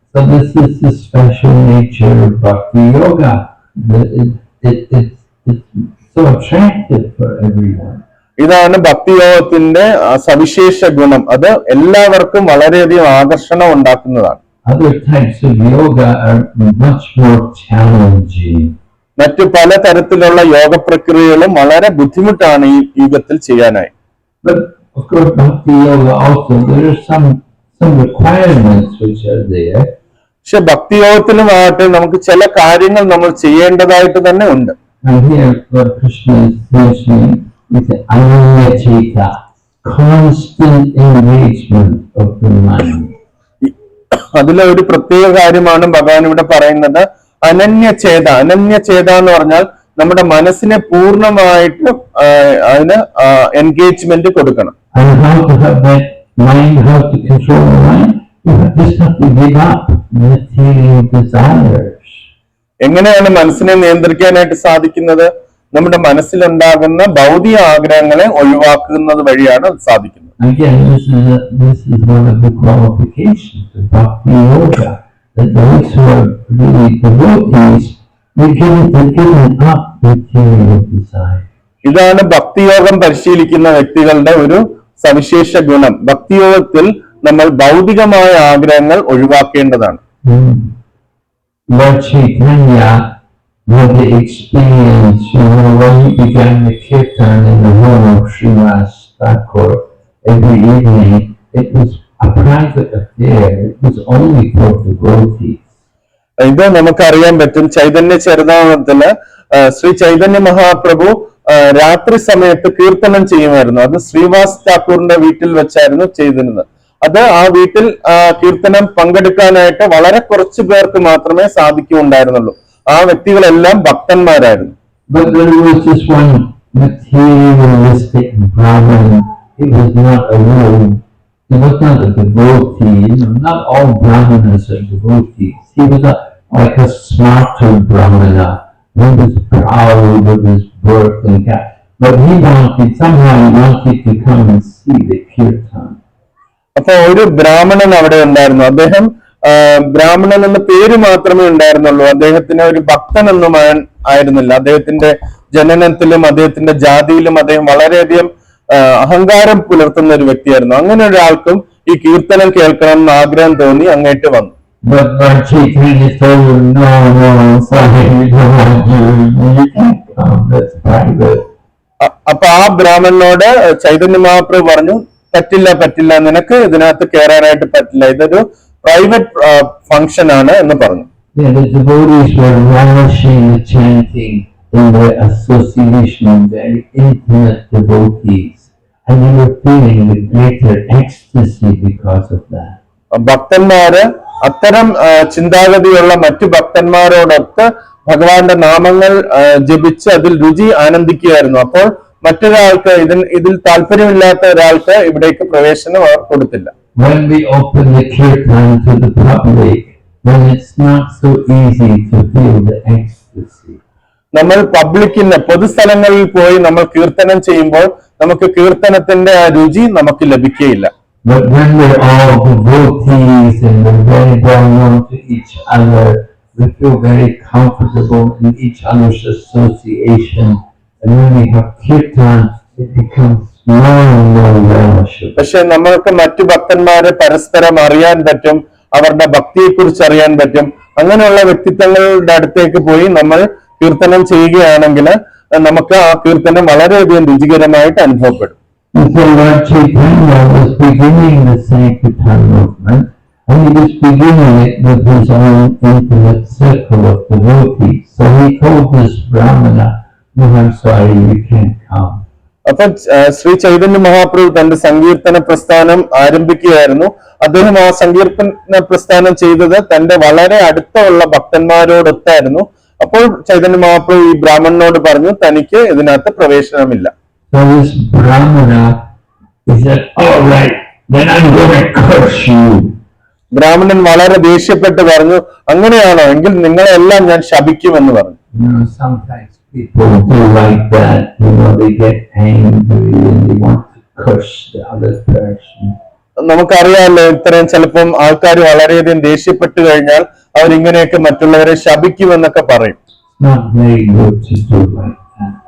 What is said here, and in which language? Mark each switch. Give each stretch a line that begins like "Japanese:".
English: So this is the special nature of Bhakti Yoga. It's so attractive for everyone.
Malayalam: ഇതാണ് ഭക്തിയോഗത്തിന്റെ സവിശേഷ ഗുണം. അത് എല്ലാവർക്കും വളരെയധികം ആകർഷണം ഉണ്ടാക്കുന്നതാണ്.
English: Other types of yoga are much more challenging.
Malayalam: മറ്റു പല തരത്തിലുള്ള യോഗ പ്രക്രിയകളും വളരെ ബുദ്ധിമുട്ടാണ് ഈ യുഗത്തിൽ ചെയ്യാനായി.
English: But of course, Bhakti Yoga also there are some requirements which are there.
Malayalam: പക്ഷെ ഭക്തിയോഗത്തിലുമായിട്ട് നമുക്ക് ചില കാര്യങ്ങൾ നമ്മൾ ചെയ്യേണ്ടതായിട്ട് തന്നെ ഉണ്ട്.
English: And here Lord Krishna is mentioning is the ananyacheta, constant engagement of the mind.
Malayalam: അതിലെ ഒരു പ്രത്യേക കാര്യമാണ് ഭഗവാൻ ഇവിടെ പറയുന്നത്, അനന്യചേത. അനന്യചേത എന്ന് പറഞ്ഞാൽ നമ്മുടെ മനസ്സിനെ പൂർണ്ണമായിട്ട് അതിന് എൻഗേജ്മെന്റ് കൊടുക്കണം.
English: And how to have that mind, how to control the mind? You just have to give up material desires.
Malayalam: എങ്ങനെയാണ് മനസ്സിനെ നിയന്ത്രിക്കാനായിട്ട് സാധിക്കുന്നത്? നമ്മുടെ മനസ്സിലുണ്ടാകുന്ന ഭൗതിക ആഗ്രഹങ്ങളെ ഒഴിവാക്കുന്നത് വഴിയാണ് അത് സാധിക്കുന്നത്.
English: Again, this is one of the qualifications of Bhakti Yoga, that those who are really devotees, they're giving up material desire.
Malayalam: ഇതാണ് ഭക്തിയോഗം പരിശീലിക്കുന്ന വ്യക്തികളുടെ ഒരു സവിശേഷ ഗുണം. ഭക്തിയോഗത്തിൽ നമ്മൾ ഭൗതികമായ ആഗ്രഹങ്ങൾ ഒഴിവാക്കേണ്ടതാണ്.
English: Lord Chaitanya had the experience, when he began the kirtan in the home of Srimad Thakur every evening, it was a private affair. It was only for devotees.
Malayalam: ഇത് നമുക്കറിയാൻ പറ്റും. ചൈതന്യ ചരിതാമൃതത്തില് ശ്രീ ചൈതന്യ മഹാപ്രഭു രാത്രി സമയത്ത് കീർത്തനം ചെയ്യുമായിരുന്നു. അത് ശ്രീവാസ് ഠാക്കൂറിന്റെ വീട്ടിൽ വെച്ചായിരുന്നു ചെയ്തിരുന്നത്. അത് ആ വീട്ടിൽ കീർത്തനം പങ്കെടുക്കാനായിട്ട് വളരെ കുറച്ചു പേർക്ക് മാത്രമേ സാധിക്കുന്നുണ്ടായിരുന്നുള്ളൂ. ആ വ്യക്തികളെല്ലാം ഭക്തന്മാരായിരുന്നു.
English: But there was this one materialistic Brahmin. He was not a real, he was not a devotee. Not all Brahmanas are devotees. He was like a smarter Brahmana. He was proud of his birth and caste. But he somehow wanted to come and see the kirtan.
Malayalam: അപ്പൊ ഒരു ബ്രാഹ്മണൻ അവിടെ ഉണ്ടായിരുന്നു. അദ്ദേഹം ബ്രാഹ്മണൻ എന്ന പേര് മാത്രമേ ഉണ്ടായിരുന്നുള്ളൂ. അദ്ദേഹത്തിന് ഒരു ഭക്തൻ ഒന്നും ആയിരുന്നില്ല. അദ്ദേഹത്തിന്റെ ജനനത്തിലും അദ്ദേഹത്തിന്റെ ജാതിയിലും അദ്ദേഹം വളരെയധികം അഹങ്കാരം പുലർത്തുന്ന ഒരു വ്യക്തിയായിരുന്നു. അങ്ങനെ ഒരാൾക്കും ഈ കീർത്തനം കേൾക്കണം എന്ന് ആഗ്രഹം തോന്നി അങ്ങേറ്റ് വന്നു.
English: But Lord Chaitanya told him, no, sorry, we don't want you. You can't come. That's private.
Malayalam: അപ്പൊ ആ ബ്രാഹ്മണനോട് ചൈതന്യ മഹാപ്രഭു പറഞ്ഞു, പറ്റില്ല, നിനക്ക് ഇതിനകത്ത് കയറാനായിട്ട് പറ്റില്ല, ഇതൊരു
English: private function
Malayalam: ആണ് എന്ന് പറഞ്ഞു.
English: Yeah, the devotees were relishing the chanting in their association of very intimate devotees, and they were feeling the greater ecstasy because of that.
Malayalam: ഭക്തന്മാര് അത്തരം ചിന്താഗതിയുള്ള മറ്റു ഭക്തന്മാരോടൊത്ത് ഭഗവാന്റെ നാമങ്ങൾ ജപിച്ച് അതിൽ രുചി ആനന്ദിക്കുകയായിരുന്നു. അപ്പോൾ മറ്റൊരാൾക്ക് ഇതിൽ താല്പര്യമില്ലാത്ത ഒരാൾക്ക് ഇവിടേക്ക് പ്രവേശനം അവർ കൊടുത്തില്ല.
English: When we open the kirtan to the public, then it's not so easy to feel the ecstasy.
Malayalam: നമ്മൾ പബ്ലിക്കിന് പൊതുസ്ഥലങ്ങളിൽ പോയി നമ്മൾ കീർത്തനം ചെയ്യുമ്പോൾ നമുക്ക് കീർത്തനത്തിന്റെ ആ രുചി നമുക്ക് ലഭിക്കുകയില്ല.
English: But when we're all devotees and we're very well known to each other, we feel very comfortable in each other's association. And when we have kirtan, it becomes more and more relishable.
Malayalam: പക്ഷെ നമ്മൾക്ക് മറ്റു ഭക്തന്മാരെ പരസ്പരം അറിയാൻ പറ്റും, അവരുടെ ഭക്തിയെ കുറിച്ച് അറിയാൻ പറ്റും. അങ്ങനെയുള്ള വ്യക്തിത്വങ്ങളുടെ അടുത്തേക്ക് പോയി നമ്മൾ കീർത്തനം ചെയ്യുകയാണെങ്കിൽ നമുക്ക് ആ കീർത്തനം വളരെയധികം രുചികരമായിട്ട് അനുഭവപ്പെടും.
English: And so Lord Chaitanya was beginning the Sankirtan movement, and he was beginning it with his own intimate circle of devotees. So he told this Brahmana, no, I'm sorry, you can't come.
Malayalam: അപ്പൊ ശ്രീ ചൈതന്യ മഹാപ്രഭു തന്റെ സങ്കീർത്തന പ്രസ്ഥാനം ആരംഭിക്കുകയായിരുന്നു. അദ്ദേഹം ആ സങ്കീർത്തന പ്രസ്ഥാനം ചെയ്തത് തന്റെ വളരെ അടുത്തുള്ള ഭക്തന്മാരോടൊത്തായിരുന്നു. അപ്പോൾ ചൈതന്യ മഹാപ്രഭു ഈ ബ്രാഹ്മണനോട് പറഞ്ഞു, തനിക്ക് ഇതിനകത്ത് പ്രവേശനമില്ല.
English: So this Brahmana, he said, all right, then I'm going to curse you.
Malayalam: ബ്രാഹ്മണൻ വളരെ ദേഷ്യപ്പെട്ട് പറഞ്ഞു, അങ്ങനെയാണോ എങ്കിൽ നിങ്ങളെല്ലാം ഞാൻ ശപിക്കുമെന്ന് പറഞ്ഞു.
English: Sometimes people do like that, they get angry and they want to curse the other person.
Malayalam: നമുക്കറിയാമല്ലോ, ഇത്രയും ചിലപ്പം ആൾക്കാർ വളരെയധികം ദേഷ്യപ്പെട്ടു കഴിഞ്ഞാൽ അവരിങ്ങനെയൊക്കെ മറ്റുള്ളവരെ ശപിക്കുമെന്നൊക്കെ പറയും.
English: Not very good to do like that.